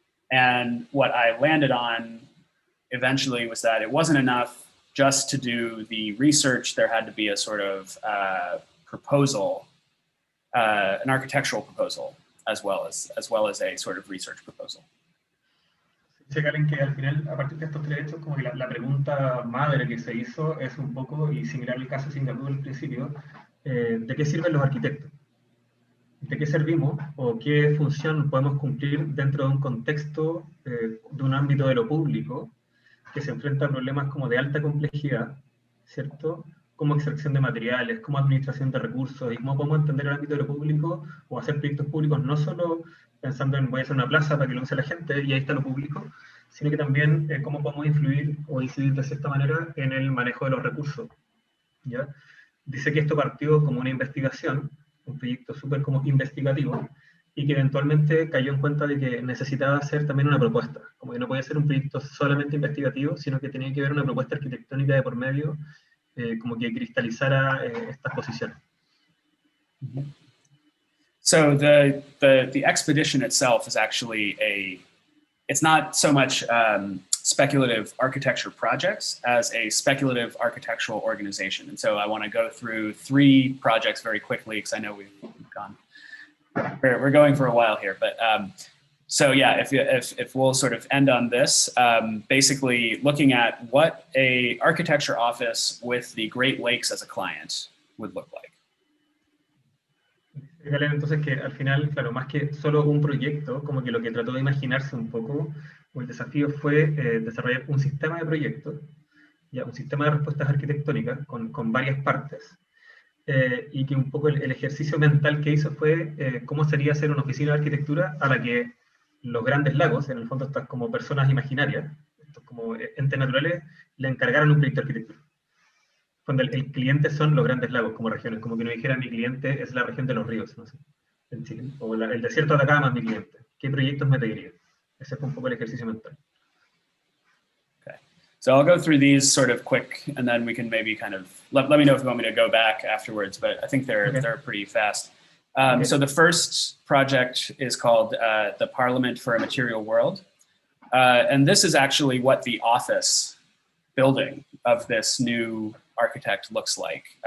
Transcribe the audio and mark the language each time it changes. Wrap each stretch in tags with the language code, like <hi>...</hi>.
<en>And what I landed on eventually was that it wasn't enough just to do the research. There had to be a sort of proposal, an architectural proposal, as well as a sort of research proposal.</en> <es>Dice Galen que al final, a partir de estos tres hechos, como que la pregunta madre que se hizo es un poco, y similar al caso de Singapur al principio, ¿de qué sirven los arquitectos? ¿De qué servimos o qué función podemos cumplir dentro de un contexto, de un ámbito de lo público, que se enfrenta a problemas como de alta complejidad, ¿cierto? Como extracción de materiales, como administración de recursos, y cómo podemos entender el ámbito de lo público o hacer proyectos públicos no solo pensando en voy a hacer una plaza para que lo use la gente y ahí está lo público, sino que también cómo podemos influir o incidir de cierta manera en el manejo de los recursos, ¿ya? Dice que esto partió como una investigación, un proyecto súper como investigativo, y que eventualmente cayó en cuenta de que necesitaba hacer también una propuesta, como que no podía ser un proyecto solamente investigativo, sino que tenía que haber una propuesta arquitectónica de por medio, como que cristalizara estas posiciones.</es> <en>So the expedition itself is actually it's not so much speculative architecture projects as a speculative architectural organization. And so I want to go through 3 projects very quickly because I know we've gone, we're going for a while here, but so yeah, if we'll sort of end on this, basically looking at what a architecture office with the Great Lakes as a client would look like.</en> <es>Entonces que al final, claro, más que solo un proyecto, como que lo que trató de imaginarse un poco, o el desafío fue desarrollar un sistema de proyectos, ya, un sistema de respuestas arquitectónicas con varias partes, y que un poco el ejercicio mental que hizo fue cómo sería hacer una oficina de arquitectura a la que los grandes lagos, en el fondo estas como personas imaginarias, estos como entes naturales, le encargaran un proyecto de arquitectura. Cuando el cliente son los grandes lagos como regiones, como que no dijera mi cliente es la región de los ríos, no sé, en Chile, o el desierto de Atacama es mi cliente. ¿Qué proyectos me pediría? Ese fue un poco el ejercicio mental.</es> <en>Okay, so I'll go through these sort of quick, and then we can maybe kind of let me know if you want me to go back afterwards. But I think they're pretty fast. Okay. So the first project is called the Parliament for a Material World, and this is actually what the office building of this new architect looks like.</en>